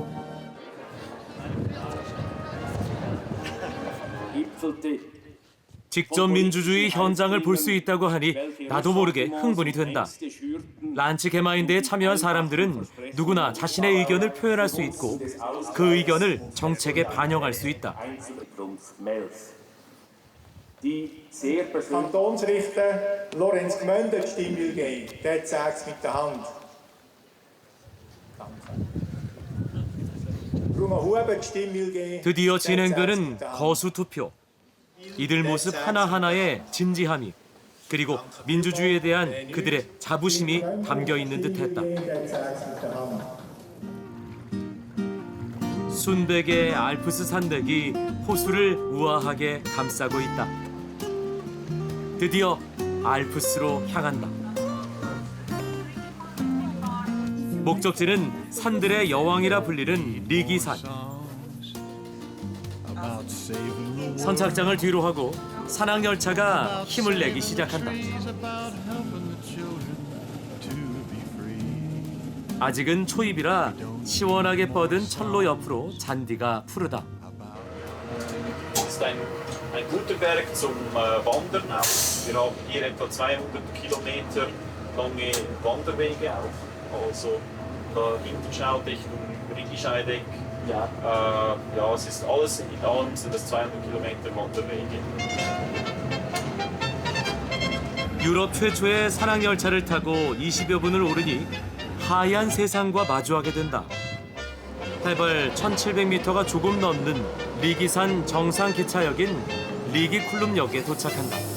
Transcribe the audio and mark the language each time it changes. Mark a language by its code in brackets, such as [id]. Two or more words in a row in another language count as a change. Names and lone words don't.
[ko] 직접 민주주의 현장을 볼 수 있다고 하니 나도 모르게 흥분이 된다. 란츠 게마인데에 참여한 사람들은 누구나 자신의 의견을 표현할 수 있고 그 의견을 정책에 반영할 수 있다. [de] Kantonsrichter Lorenz Gmünder die Stimme will geben, der zeigt es mit der Hand. Danke. Bruno Huber die Stimme will geben. [ko] 드디어 [de] der zeigt es [ko] 진행되는 [de] mit der Hand. [ko] 거수 투표. 이들 모습 하나하나에 진지함이 그리고 민주주의에 대한 그들의 자부심이 담겨 있는 듯했다. [de] Der zeigt es mit der Hand. [ko] 순백의 알프스 산맥이 호수를 우아하게 감싸고 있다. 드디어 알프스로 향한다. 목적지는 산들의 여왕이라 불리는 리기산. 선착장을 뒤로 하고 산악열차가 힘을 내기 시작한다. 아직은 초입이라 시원하게 뻗은 철로 옆으로 잔디가 푸르다. [de] Es ist ein guter Berg zum Wandern auch. Wir haben hier etwa 200 Kilometer lange Wanderwege auch. Also da hinten schaut Richtung Rigischeideck. Ja, es ist alles in allem sind das 200 Kilometer Wanderwege. [ko] 유럽 최초의 산악열차를 타고 20여 분을 오르니 하얀 세상과 마주하게 된다. 해발 1700m가 조금 넘는 리기산 정상 기차역인 리기쿨룸역에 도착한다.